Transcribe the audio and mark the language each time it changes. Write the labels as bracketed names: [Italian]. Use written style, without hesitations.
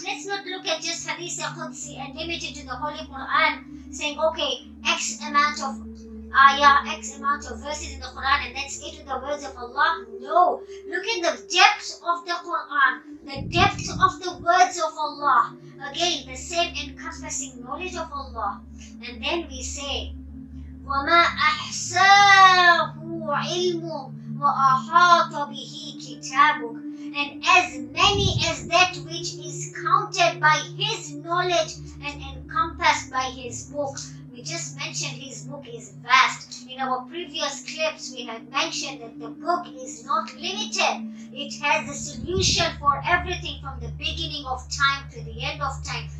[English] Let's not look at just Hadith Qudsi and limit it to the Holy Quran, saying, okay, X amount of ayah, X amount of verses in the Quran, and that's it with the words of Allah. No. Look at the depth of the Quran, the depth of the words of Allah. Again, the same encompassing knowledge of Allah. [Arabic] And then we say, وَمَا أَحْسَاهُ عِلْمُهُ وَأَحَاطَ بِهِ كِتَابُهُ. [English] And as many as that which is counted by His knowledge and encompassed by His book. We just mentioned His book is vast. In our previous clips, we had mentioned that the book is not limited. It has a solution for everything from the beginning of time to the end of time.